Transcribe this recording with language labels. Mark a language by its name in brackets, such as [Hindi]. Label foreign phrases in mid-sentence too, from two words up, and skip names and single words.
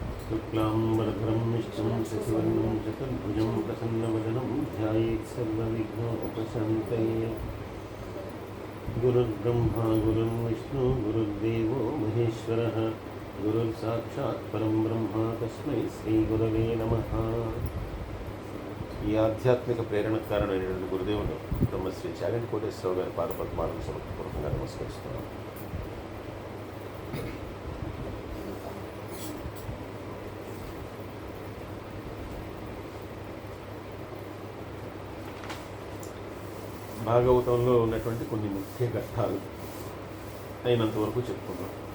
[Sanskrit] शुक्लाम्बरधरं विष्णुं शशिवर्णं चतुर्भुजं प्रसन्नवदनं ध्यायेत् सर्वविघ्नोपशान्तये। गुरुर्ब्रह्मा गुरुर्विष्णु गुरुर्देवो महेश्वरः गुरुर्साक्षात् परं ब्रह्म तस्मै श्रीगुरवे नमः। [Telugu] ఈ ఆధ్యాత్మిక ప్రేరణ కారణమైనటువంటి గురుదేవుడు బ్రహ్మశ్రీ చాగంటి కోటేశ్వరరావు గారి పాదపద్మాలను సమర్పూర్వకంగా నమస్కరిస్తున్నాను. భాగవతంలో ఉన్నటువంటి కొన్ని ముఖ్య ఘట్టాలు అయినంత వరకు చెప్పుకున్నాం.